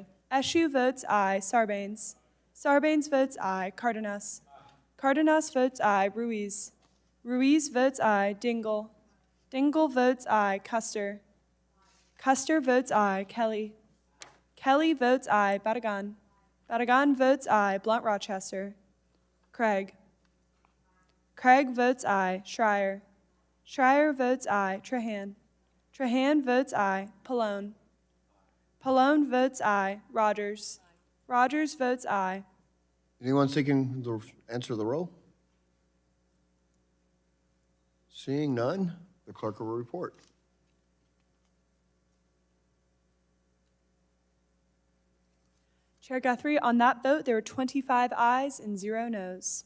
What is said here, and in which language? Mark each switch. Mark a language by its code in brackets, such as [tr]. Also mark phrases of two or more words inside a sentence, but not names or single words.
[en] Eschew votes aye. Sarbanes. Sarbanes votes aye. Cardenas. Cardenas votes aye. Ruiz. Ruiz votes aye. Dingle. Dingle votes aye. Custer. Custer votes aye. Kelly. Kelly votes aye. Badagan. Badagan votes aye. Blunt Rochester. Craig. Craig votes aye. Schreier. Schreier votes aye. Trahan. Trahan votes aye. Pallone. Pallone votes aye. Rodgers. Rodgers votes aye. Anyone seeking to answer the roll? Seeing none, the clerk will report. Chair Guthrie, on that vote, there were 25 ayes and 0 noes.